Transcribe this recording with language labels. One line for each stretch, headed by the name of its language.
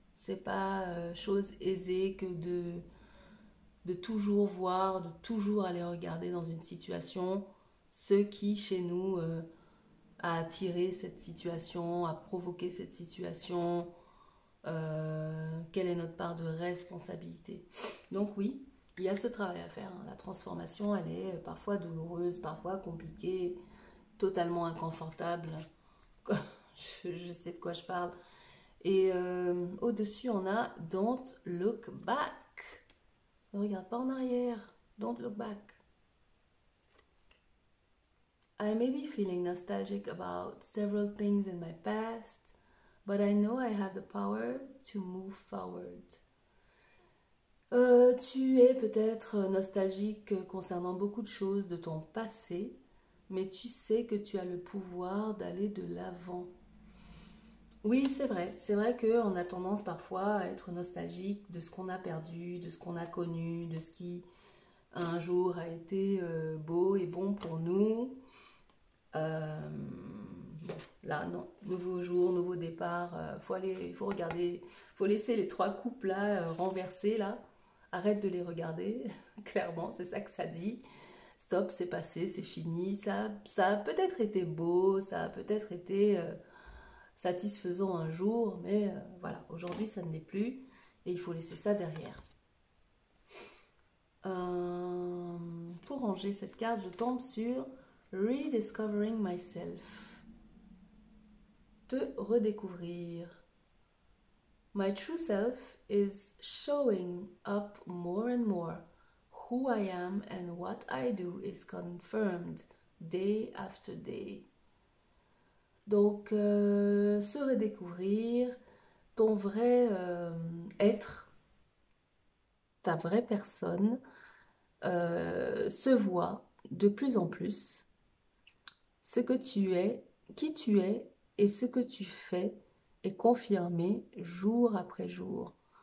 French: C'est pas chose aisée que de toujours voir, de toujours aller regarder dans une situation ce qui chez nous a attiré cette situation, a provoqué cette situation, quelle est notre part de responsabilité. Donc oui, il y a ce travail à faire, hein. La transformation, elle est parfois douloureuse, parfois compliquée, totalement inconfortable. Je sais de quoi je parle. Et au-dessus, on a
English: Don't look back.
French: Ne regarde pas en arrière.
English: Don't look back. I may be feeling nostalgic about several things in my past, but I know I have the power to move forward.
French: Tu es peut-être nostalgique concernant beaucoup de choses de ton passé, mais tu sais que tu as le pouvoir d'aller de l'avant. Oui, c'est vrai qu'on a tendance parfois à être nostalgique de ce qu'on a perdu, de ce qu'on a connu, de ce qui un jour a été beau et bon pour nous. Bon, là, non, nouveau jour, nouveau départ, faut regarder, faut laisser les trois coupes là renversées là. Arrête de les regarder, clairement, c'est ça que ça dit. Stop, c'est passé, c'est fini. Ça a peut-être été beau, ça a peut-être été satisfaisant un jour, mais voilà, aujourd'hui ça ne l'est plus et il faut laisser ça derrière. Pour ranger cette carte, je tombe sur
English: Rediscovering Myself.
French: Te redécouvrir.
English: My true self is showing up more and more. Who I am and what I do is confirmed day after day.
French: Donc, se redécouvrir, ton vrai être, ta vraie personne, se voit de plus en plus. Ce que tu es, qui tu es et ce que tu fais est confirmé jour après jour.